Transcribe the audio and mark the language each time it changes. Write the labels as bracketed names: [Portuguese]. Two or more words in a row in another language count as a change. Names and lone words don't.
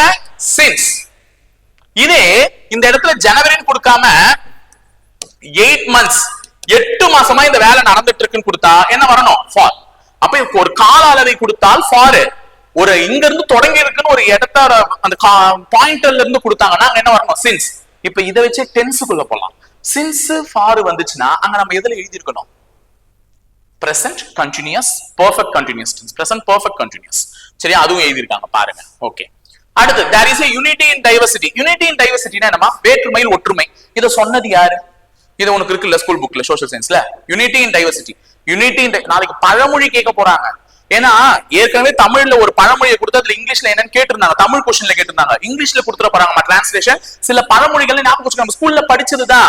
[Tamil] since. இதே இந்த இடத்துல ஜனவரின்னு கொடுக்காம 8 months 8 மாசமா இந்த வேலை நடந்துட்டு இருக்குன்னு கொடுத்தா என்ன வரணும்? for. அப்ப ஒரு கால அளவை கொடுத்தால் for. ஒரு இங்க இருந்து தொடங்கி இருக்குன்னு ஒரு இடத்த அந்த பாயிண்டர்ல இருந்து கொடுத்தாங்கன்னா அங்க என்ன வரணும்? since. இப்ப இதை வச்சு டென்ஸுக்குள்ள போலாம். since for வந்துச்சுன்னா அங்க நம்ம எதுல எழுதி இருக்கணும்? [English] present continuous, perfect continuous tense, present perfect continuous. [Tamil] சரியா? அதுவும் எழுதி இருக்காங்க பாருங்க. ஓகே. அடுத்து [English] there is a unity in diversity. unity in diversity [Tamil] னா என்னமா? வேற்றுமையில் ஒற்றுமை. இத சொன்னது யாரு? இது உனக்கு இருக்குல்ல [English] school bookல social scienceல. unity in diversity. unity in [Tamil] நாளைக்கு பழமொழி கேட்க போறாங்க. ஏன்னா ஏற்கனவே தமிழ்ல ஒரு பழமொழியை கொடுத்து அதுல இங்கிலீஷ்ல என்னன்னு கேட்டிருந்தாங்க, தமிழ் கொஸ்டின்ல கேட்டிருந்தாங்க. இங்கிலீஷ்ல கொடுத்துட போறாங்க டிரான்ஸ்லேஷன். சில பழமொழிகள் ஞாபகம் வச்சுக்கோங்க, நம்ம ஸ்கூல்ல படிச்சதுதான்.